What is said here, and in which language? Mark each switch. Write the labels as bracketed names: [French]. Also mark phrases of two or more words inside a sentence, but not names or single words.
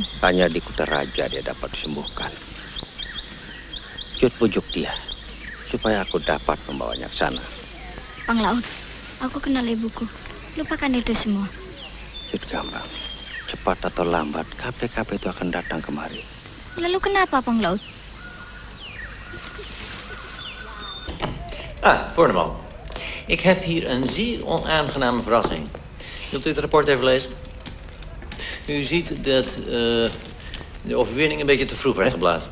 [Indonesian] Hanya di Kuta Raja dia dapat disembuhkan. Cut bujuk dia, supaya aku dapat membawanya ke sana. Panglaut, aku kenal ibuku. Lupakan itu semua. Cut Gambang, cepat atau lambat KPKP itu akan datang kemari. Lalu kenapa Panglaut? [Dutch] Voorneman. Ik heb hier een zeer onaangename verrassing. Wilt u het rapport even lezen? U ziet dat de overwinning een beetje te vroeg werd geblazen.